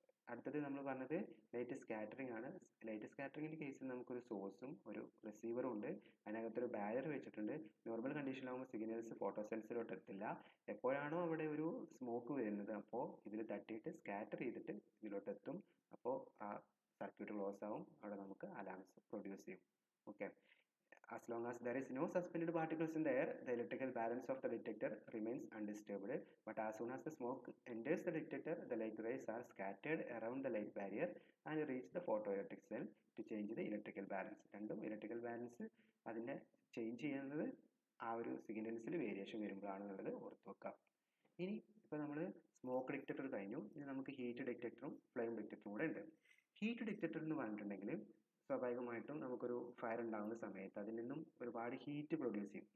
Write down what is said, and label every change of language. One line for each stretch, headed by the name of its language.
Malayalam: അടുത്തത് നമ്മൾ പറഞ്ഞത് ലൈറ്റ് സ്കാറ്ററിംഗ് ആണ്. ലൈറ്റ് സ്കാറ്ററിങ്ങിൻ്റെ കേസിൽ നമുക്കൊരു സോഴ്സും ഒരു റിസീവറും ഉണ്ട്. അതിനകത്തൊരു ബാരിയർ വെച്ചിട്ടുണ്ട്. നോർമൽ കണ്ടീഷനിലാകുമ്പോൾ സിഗ്നൽസ് ഫോട്ടോ സെൽസിലോട്ട് എത്തില്ല. എപ്പോഴാണോ അവിടെ ഒരു സ്മോക്ക് വരുന്നത് അപ്പോൾ ഇതിൽ തട്ടിയിട്ട് സ്കാറ്റർ ചെയ്തിട്ട് ഇതിലോട്ട് എത്തും. അപ്പോൾ ആ സർക്യൂട്ട് ക്ലോസ് ആവും, അവിടെ നമുക്ക് അലാംസ് പ്രൊഡ്യൂസ് ചെയ്യും.
English: Okay, as long as there is no suspended particles in the air, the electrical balance of the detector remains undisturbed. But as soon as the smoke enters the detector, the light rays are scattered around the light barrier and reach the photoelectric cell to change the electrical balance.
Malayalam: രണ്ടും electrical balance അതിനെ change ചെയ്യുന്നത് ആ ഒരു സിഗ്നൽസിൽ variation വരുമ്പോഴാണെന്നുള്ളത് ഓർത്ത് വെക്കാം. ഇനി ഇപ്പോൾ നമ്മൾ സ്മോക്ക് ഡിറ്റക്ടർ കഴിഞ്ഞു. ഇനി നമുക്ക് ഹീറ്റ് ഡിറ്റക്ടറും ഫ്ലെയിം ഡിറ്റക്ടറും കൂടെ ഉണ്ട്. ഹീറ്റ് ഡിറ്റക്ടർ എന്ന് പറഞ്ഞിട്ടുണ്ടെങ്കിൽ സ്വാഭാവികമായിട്ടും നമുക്കൊരു ഫയർ ഉണ്ടാകുന്ന സമയത്ത് അതിൽ നിന്നും ഒരുപാട് ഹീറ്റ് പ്രൊഡ്യൂസ് ചെയ്യും.